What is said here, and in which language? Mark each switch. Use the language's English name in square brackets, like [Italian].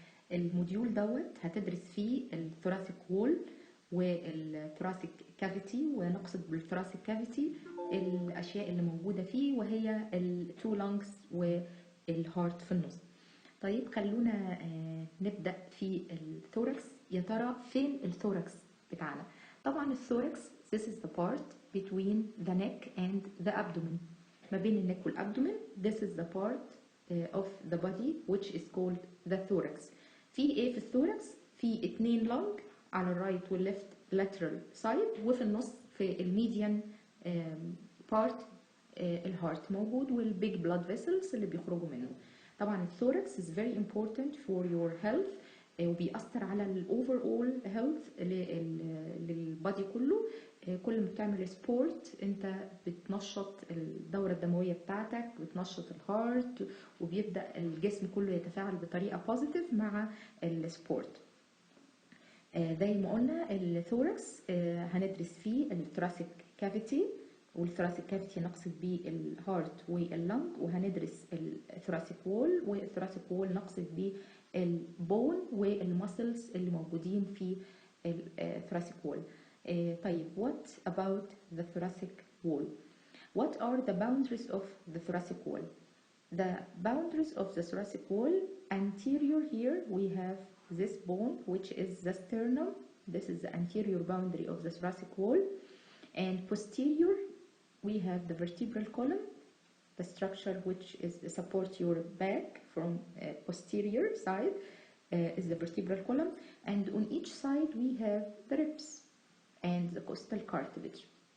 [Arabic] فالموديول دوت هتدرس فيه الثوراسيك وول والثوراسيك كافيتي، ونقصد بالثوراسيك كافيتي الأشياء اللي موجودة فيه وهي التو لانجز والهارت في النص. طيب خلونا نبدأ في الثوركس. يا ترى فين الثوركس بتاعنا؟ طبعا الثوركس [English] this is the part between the neck and the abdomen، [Arabic] ما بين النك والابدومين. [English] this is the part of the body which is called the thorax. [Arabic] في ايه في الثوركس؟ في 2 لونج على الرايت والليفت lateral side، وفي النص في الميديان part الهارت موجود والبيج بلاد فيسلز اللي بيخرجوا منه. طبعا الثوركس [English] is very important for your health، [Arabic] وبيأثر على الاوفر اول هيلث للبادي كله. كل ما بتعمل سبورت انت بتنشط الدورة الدموية بتاعتك، بتنشط الهارت، وبيبدأ الجسم كله يتفاعل بطريقة بوزيتيف مع السبورت. زي ما قلنا الثوركس هندرس فيه الثوراسيك كافيتي، والثوراسيك كافيتي نقصد بيه الهارت واللنج، وهندرس الثوراسيك وول، والثوراسيك وول نقصد بيه البون والمسلز اللي موجودين في الثوراسيك وول. طيب [English] what about the thoracic wall? What are the boundaries of the thoracic wall? The boundaries of the thoracic wall, anterior here we have this bone which is the sternum. This is the anterior boundary of the thoracic wall, and posterior we have the vertebral column, the structure which is support your back from posterior side is the vertebral column, and on each side we have the ribs and the costal cartilage.